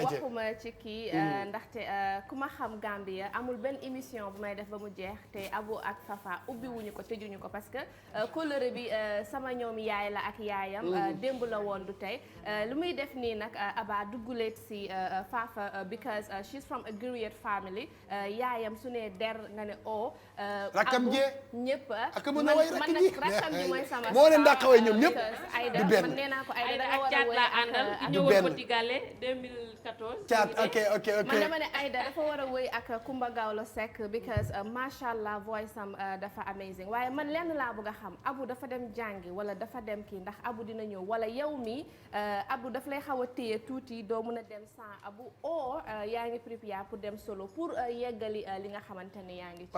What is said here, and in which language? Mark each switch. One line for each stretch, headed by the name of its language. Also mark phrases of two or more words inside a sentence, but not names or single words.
Wolof: waxuma ci kii ndaxte ku ma xam Gambia amul benn émission bu may def ba mu jeex te Abou ak Fafa ubbiwuñu ko tëjuñu ko
French: parce que
Wolof: kóllëre bi sama ñoom yaay la ak yaayam démb la woon du tey lu muy def nii nag Aba dugguleet si Fafa
English: because she's from a Griotte family
Wolof: yaayam su ne der nga ne rakkam jee ñëpp ak mën a way rakk ji rakkam ji mooy sama moo leen dàqawee ñoom ñëpp Aïda du benn man nee naa ko Aïda ak Caat laa àndal du ñëwoon benn Potigale 2014 Caat ok man dama ne Aïda dafa war a wëy ak Kumba Gawlo Seck because
Arabic: ما شاء الله
Wolof: voice am dafa amazing waaye man lenn laa bëgg a xam Abou dafa dem jàngi wala dafa dem kii ndax Abou dina ñëw wala yow mi Abou daf lay xaw a téye tuuti doo mën a dem sans Abou o yaa ngi
French: prépare pour
Wolof: dem solo pour yeggali li nga xamante ne yaa ngi ci